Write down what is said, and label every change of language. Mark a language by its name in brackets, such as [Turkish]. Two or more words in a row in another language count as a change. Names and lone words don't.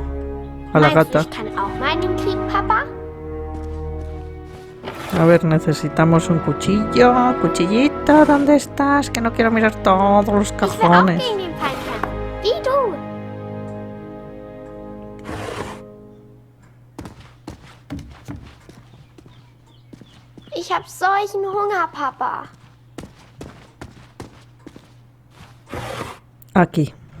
[Spanish] A la [German] Meinst [Spanish] gata. [German] du, ich kann auch mal in den Krieg, Papa? [Spanish] A ver, necesitamos un cuchillo. Cuchillito, ¿dónde estás? Que no quiero mirar todos los [German] Ich will auch [Spanish] cajones. [German] gegen den Feind kämpfen. Wie du. Ich hab solchen Hunger, Papa. [Spanish] Aquí.